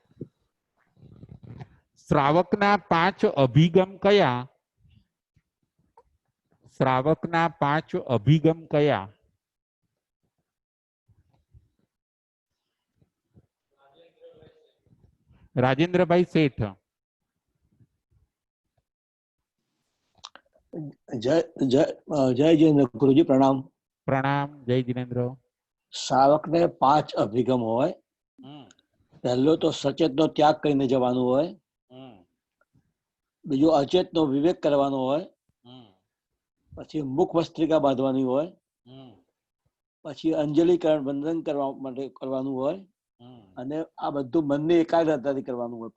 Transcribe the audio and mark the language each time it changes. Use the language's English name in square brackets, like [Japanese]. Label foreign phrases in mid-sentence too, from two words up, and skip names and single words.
[Gujarati] જય જિનેન્દ્ર. શ્રાવકના 5 અભિગમ કયા? શ્રાવકના 5 અભિગમ કયા? રાજેન્દ્રભાઈ શેઠ. [Hindi] जय जय जय जिनेन्द्र गुरुजी प्रणाम। [Gujarati] પ્રણામ. જય જિનેન્દ્ર. શ્રાવક ને 5 અભિગમ હોય। પહેલો તો સચેત નો ત્યાગ કરીને જવાનું હોય, બીજો અચેત નો વિવેક કરવાનો હોય, પછી મુખ વસ્ત્રિકા બાંધવાની હોય, પછી અંજલિકરણ બંધન કરવા માટે કરવાનું હોય, અને આ બધું મનની એકાગ્રતાથી કરવાનું હોય।